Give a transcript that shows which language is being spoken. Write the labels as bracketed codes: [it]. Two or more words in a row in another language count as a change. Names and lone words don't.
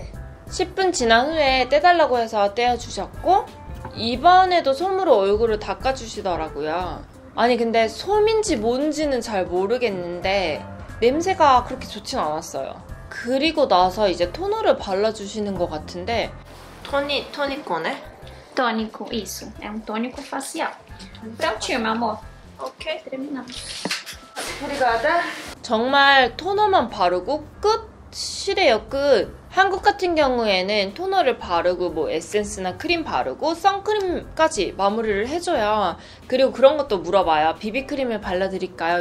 [ko] 10분 지난 후에 떼달라고 해서 떼어주셨고 이번에도 솜으로 얼굴을 닦아주시더라고요. 아니 근데 솜인지 뭔지는 잘 모르겠는데 냄새가 그렇게 좋진 않았어요. 그리고 나서 이제 토너를 발라주시는 것 같은데 토니코네? [pt] Tônico, isso. É um tônico facial. Prontinho, meu amor. [ko] 오케이. [pt] Terminamos. [ko] 정말 토너만 바르고 끝? 끝이래요, 끝. 한국 같은 경우에는 토너를 바르고 뭐 에센스나 크림 바르고 선크림까지 마무리를 해줘요. 그리고 그런 것도 물어봐요. 비비크림을 발라드릴까요?